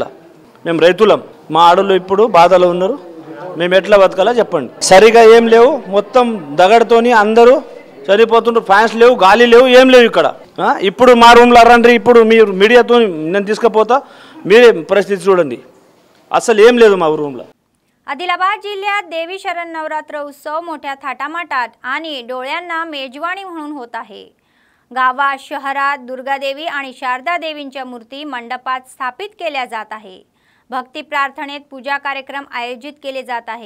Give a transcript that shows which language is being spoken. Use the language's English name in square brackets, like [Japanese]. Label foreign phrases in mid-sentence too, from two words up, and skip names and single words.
[Telugu] మేము రైతులం, మా ఆడలు ఇప్పుడు బాధలో ఉన్నారు, మేము ఎట్లా బతకాలో చెప్పండి। సరిగా ఏం లేవు, మొత్తం దగడతోని అందరూ చనిపోతుండ్రు, ఫ్యాన్స్ లేవు, గాలి లేవు, ఏం లేవు ఇక్కడ। ఇప్పుడు మా రూమ్లో రండి, ఇప్పుడు మీరు మీడియాతో నేను తీసుకుపోతా, మీరే పరిస్థితి చూడండి, అసలు ఏం లేదు మా రూమ్లో। [Marathi] आदिलाबाद जिल्ह्यात देवी शरण नवरात्र उत्सव मोठ्या थाटामाटात आणि डोळ्यांना मेजवानी म्हणून होत आहे। गावात शहरात दुर्गादेवी आणि शारदा देवींच्या मूर्ती मंडपात स्थापित केल्या जात आहे। भक्ती प्रार्थनेत पूजा कार्यक्रम आयोजित केले जात आहे।